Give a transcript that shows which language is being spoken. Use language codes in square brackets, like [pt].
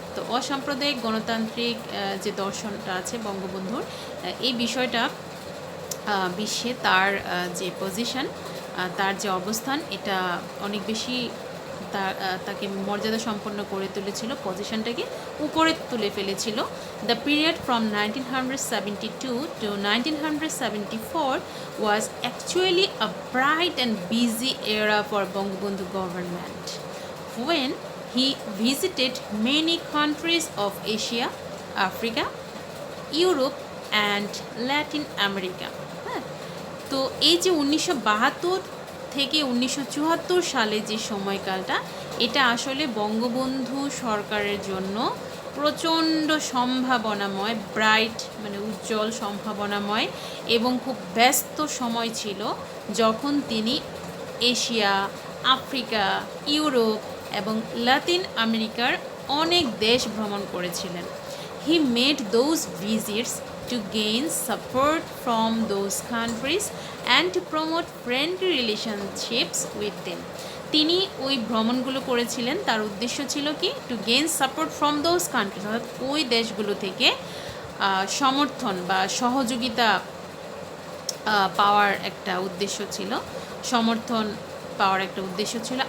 [bn] তো অসাম্প্রদায়িক গণতান্ত্রিক যে দর্শনটা আছে বঙ্গবন্ধুর, এই বিষয়টা বিশ্বে তার যে পজিশন, তার যে অবস্থান, এটা অনেক বেশি তাকে মর্যাদা সম্পন্ন করে তুলেছিল, পজিশনটাকে উপরে তুলে ফেলেছিল। [en] The period from 1972 to 1974 was actually a bright and busy era for Bangabandhu government, when he visited many countries of Asia, Africa, Europe and Latin America. [bn] তো এই যে 1972 থেকে 1974 সালে যে সময়কালটা, এটা আসলে বঙ্গবন্ধু সরকারের জন্য প্রচণ্ড সম্ভাবনাময়, ব্রাইট মানে উজ্জ্বল সম্ভাবনাময় এবং খুব ব্যস্ত সময় ছিল, যখন তিনি এশিয়া, আফ্রিকা, ইউরোপ এবং লাতিন আমেরিকার অনেক দেশ ভ্রমণ করেছিলেন। [en] He made those visits to gain support from those countries and to promote friendly relationships with them. [bn] তিনি ওই ভ্রমণগুলো করেছিলেন, তার উদ্দেশ্য ছিল কি, to gain support from those countries, অর্থাৎ ওই দেশগুলো থেকে সমর্থন বা সহযোগিতা পাওয়ার একটা উদ্দেশ্য ছিল, সমর্থন পাওয়ার একটা উদ্দেশ্য ছিল।